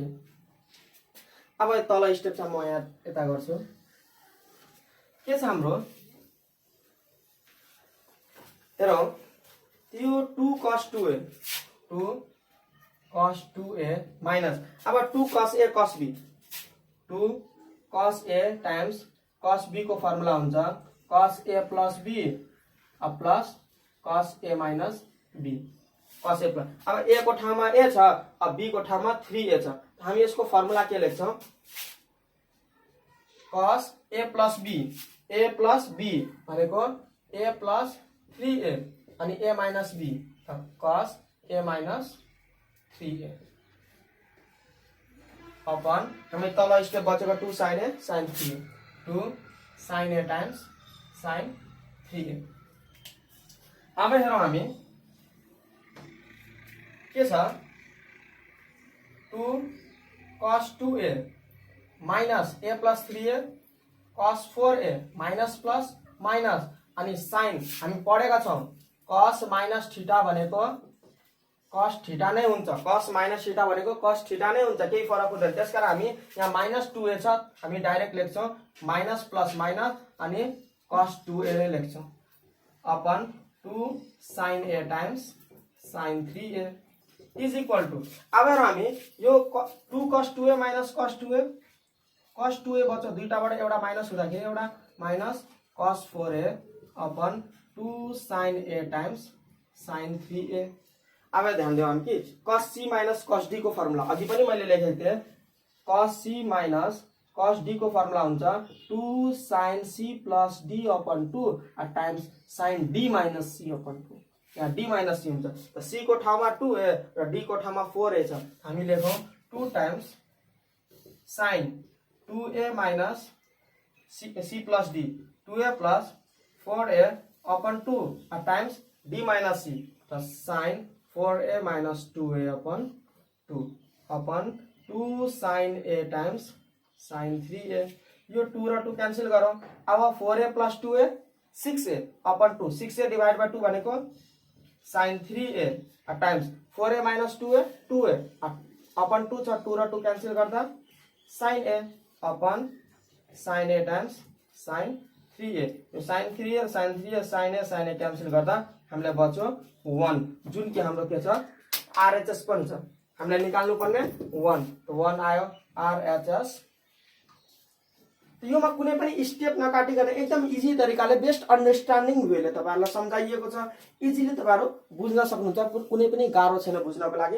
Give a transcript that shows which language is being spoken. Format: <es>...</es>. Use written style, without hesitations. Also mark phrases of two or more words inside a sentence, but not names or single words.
<ne>अब तल स्टेप छ, म यहाँ यता गर्छु। के छ हाम्रो, हेरौँ यो 2 cos 2a माइनस अब 2 cos a cos b, 2 cos a टाइम्स cos b को फर्मुला हुन्छ cos a प्लस b अब प्लस cos a माइनस b, cos a प्लस। अब a को ठाउँमा a छ, अब b को ठाउँमा 3a छ, हामी यसको फर्मुला के लेख्छौँ, cos a प्लस b भनेको a प्लस 3a अनि a माइनस b cos a माइनस 3a अपन हामी तल स्टेप बचेको 2 sin a sin 3a 2 sin a टाइम्स sin 3a। अब हेरौँ हामी के छ, 2 cos 2a माइनस a प्लस 3a cos 4a माइनस प्लस माइनस अनि sin हामी पढेका छौँ cos माइनस थीटा भनेको cos थीटा नै हुन्छ, cos माइनस थीटा भनेको cos थीटा नै हुन्छ, केही फरक हुँदैन। त्यसकारण हामी यहाँ माइनस 2a छ, हामी डाइरेक्ट लेख्छौँ माइनस प्लस माइनस अनि cos 2a नै लेख्छौँ अपन 2 sin a टाइम्स sin 3a</ne> <en>is equal to.</en> <ne>अब हामी यो 2 cos 2a माइनस cos 2a बच्छ, दुईटाबाट एउटा माइनस हुँदाखेरि एउटा माइनस cos 4a अपन 2 sin a टाइम्स sin 3a। अब ध्यान दियो हामी कि cos c माइनस cos d को फर्मुला अघि पनि मैले लेखेको थिएँ, cos c माइनस cos d को फर्मुला हुन्छ 2 sin c प्लस d अपन 2 टाइम्स sin d माइनस c अपन 2। यहाँ d माइनस c हुन्छ, त c को ठाउँमा 2a र d को ठाउँमा 4a छ, हामी लेखौँ 2 टाइम्स sin 2a माइनस c प्लस d 2a प्लस 4a अपन 2 टाइम्स d माइनस c त sin 4a माइनस 2a अपन 2 अपन 2 sin a टाइम्स sin 3a। यो 2 र 2 क्यान्सल गरौँ। अब 4a प्लस 2a 6a अपन 2, 6a</ne> <en>divide by</en> <ne>2 भनेको sin 3a टाइम्स 4a माइनस 2a 2a अपन 2 छ, 2 र 2 क्यान्सल गर्दा sin a अपन sin a टाइम्स sin 3a। यो sin 3a र sin 3a sin a क्यान्सल गर्दा हामीलाई बच्यो 1, जुन कि हाम्रो के छ RHS पनि छ, हामीलाई निकाल्नु पर्ने 1, त 1 आयो RHS। योमा कुनै पनि स्टेप नकाटिकन एकदम इजी तरिकाले</ne> <en>best understanding</en> <ne>वेले तपाईहरुलाई समझाइएको छ, इजिली तपाईहरु बुझ्न सक्नुहुन्छ, कुनै पनि गाह्रो छैन बुझ्नको लागि।</ne>